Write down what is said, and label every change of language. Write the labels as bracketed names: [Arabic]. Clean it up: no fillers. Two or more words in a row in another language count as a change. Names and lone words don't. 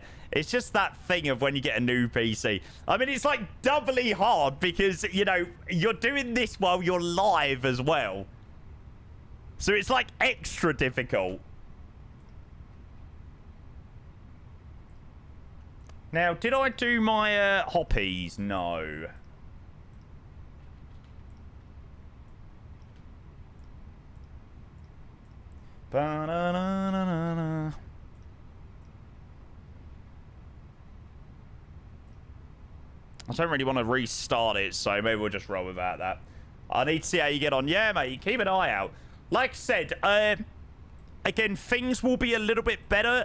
[English] It's just that thing of when you get a new PC. I mean, it's like doubly hard because, you know, you're doing this while you're live as well. So it's like extra difficult. Now, did I do my hoppies? No. Ba-na-na-na-na-na. I don't really want to restart it, so maybe we'll just roll without that. I need to see how you get on. Yeah, mate, keep an eye out. Like I said, again, things will be a little bit better.